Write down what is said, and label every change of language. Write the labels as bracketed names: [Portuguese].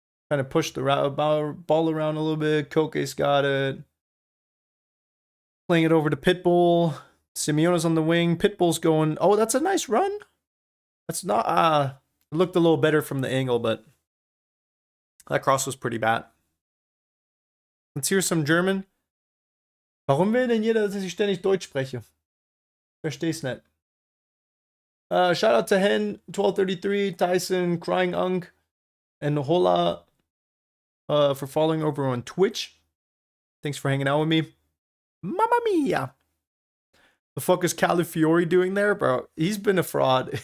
[English] Kind of push the ball around a little bit. Koke's got it. Playing it over to Pitbull. Simeone's on the wing. Pitbull's going, oh, that's a nice run. That's not, it looked a little better from the angle, but that cross was pretty bad. Let's hear some German. [German] Warum will denn jeder, dass ich ständig Deutsch spreche? Versteh's nicht. [English] Shout out to Hen, 1233, Tyson, Crying Unk, and Hola for following over on Twitch. Thanks for hanging out with me. [Italian] Mamma mia. [English] The fuck is Calafiori doing there, bro? He's been a fraud.